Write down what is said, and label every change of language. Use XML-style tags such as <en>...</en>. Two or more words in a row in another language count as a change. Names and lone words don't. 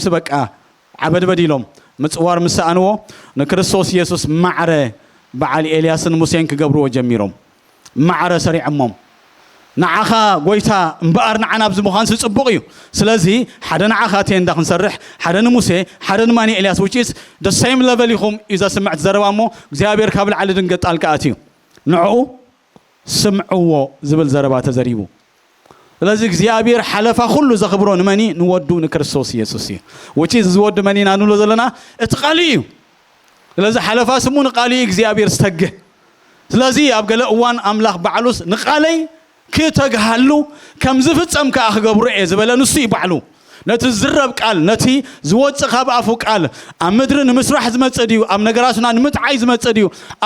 <ti>በቃ ዓበድበድ ኢሎም ምፅዋር ምስ ሰኣንዎ ንክርስቶስ ኢየሱስ ማዕረ በዓል ኤልያስን ሙሴን ክገብርዎ ጀሚሮም ማዕረ ሰሪዖሞም ንዓኻ ጎይታ እምበኣር ንዓና ኣብዚ ምዃን ዝፅቡቕ እዩ ስለዚ ሓደ ንዓኻ ቴንዳ ክንሰርሕ ሓደ ንሙሴ ሓደ ንማኒ ኤልያስ</ti> <en>which is the same level</en> <ti>ኢኹም እዩ ዘስምዕ ትዘረባ እሞ እግዚኣብሔር ካብ ላዕሊ ድንገት ጣልቃ ኣትዩ ንዕኡ ስምዕዎ ዝብል ዘረባ ተዘሪቡ ስለዚ እግዚኣብሔር ሓለፋ ኩሉ ዘኽብሮ ንመኒ ንወዱ ንክርስቶስ ኢየሱስ እዩ</ti> <en>which is</en> <ti>ዝወዱ መኒ ኢና ንብሎ ዘለና እቲ ቃል እዩ ስለዚ ሓለፋ ስሙ ንቃል እዩ እግዚኣብሔር ዝተግህ ስለዚ ኣብ ገለ እዋን ኣምላኽ ባዕሉስ ንቃለይ ክተግሃሉ ከም ዝፍጸም ከዓ ክገብሩ እየ ዝበለ ንሱ እዩ ባዕሉ ነቲ ዝረብ ቃል ነቲ ዝወፅእ ካብ ኣፉ ቃል ኣብ ምድሪ ንምስራሕ ዝመፅእ ድዩ ኣብ ነገራትና ንምጥዓይ ዝመፅእ ድዩ ኣብ</ti>